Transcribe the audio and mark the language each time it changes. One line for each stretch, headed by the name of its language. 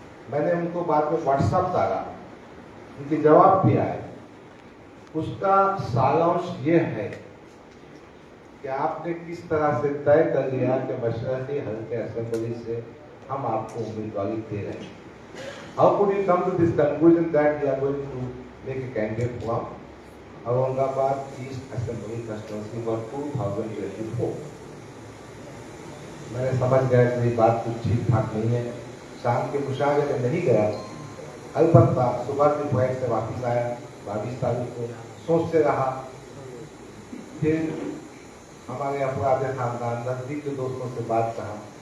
Hindi: मैंने उनको बाद में व्हाट्सएप डाला, उनके जवाब भी आए। उसका सारांश ये है कि आपने किस तरह से तय कर लिया कि मशरक़ी हल्के असेंबली से हम आपको उम्मीदवारी दे रहे हैं।
English: How could you come to this conclusion that we are going to make a candidate from Aurangabad East Assembly constituency for 2024?
Hindi: मैंने समझ गया कि बात कुछ ठीक ठाक नहीं है। शाम के मुशावरे में नहीं गया, अलबत्ता सुबह की फ्लाइट से वापस आया 22 तारीख को, सोचते रहा। फिर हमारे अफराद खानदान नजदीक के दोस्तों से बात कहा।